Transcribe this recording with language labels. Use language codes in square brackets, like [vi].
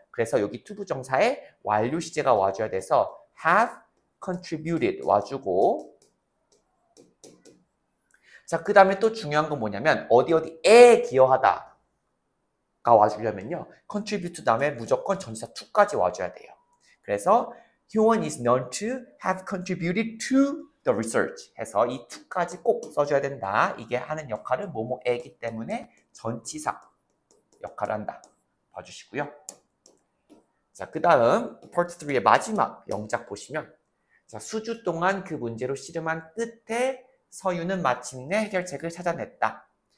[ko] 그래서 여기 투부정사에 완료 시제가 와줘야 돼서 have contributed 와주고 자, 그 다음에 또 중요한 건 뭐냐면 어디에 기여하다 가 와주려면요. contribute 다음에 무조건 전치사 to까지 와줘야 돼요. 그래서 효원 [en] is known to have contributed to the research [ko] 해서 이 to까지 꼭 써줘야 된다. 이게 하는 역할은 뭐뭐에기 때문에 전치사 역할을 한다. 봐주시고요. 자, 그 다음 part 3의 마지막 영작 보시면 자, 수주 동안 그 문제로 씨름한 끝에 서유는 마침내 해결책을 찾아냈다.